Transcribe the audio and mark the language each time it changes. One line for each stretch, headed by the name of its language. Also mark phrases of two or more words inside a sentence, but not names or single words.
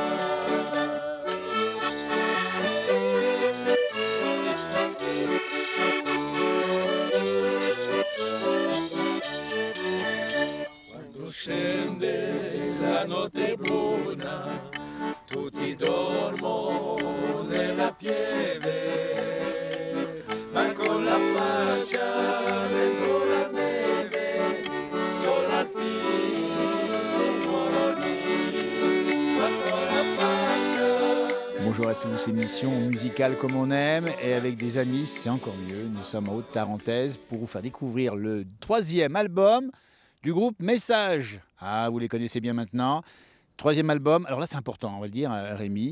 Italian: Scende la notte bruna, tutti dormono nella pieve, ma con la faccia dentro la neve, solo alpino muore lì, ma con la faccia.
French: Bonjour à tous, émission musicale comme on aime et avec des amis, c'est encore mieux. Nous sommes en Haute-Tarentaise pour vous faire découvrir le 3e album du groupe Message. Ah, vous les connaissez bien maintenant. 3e album, alors là c'est important, on va le dire, Rémi.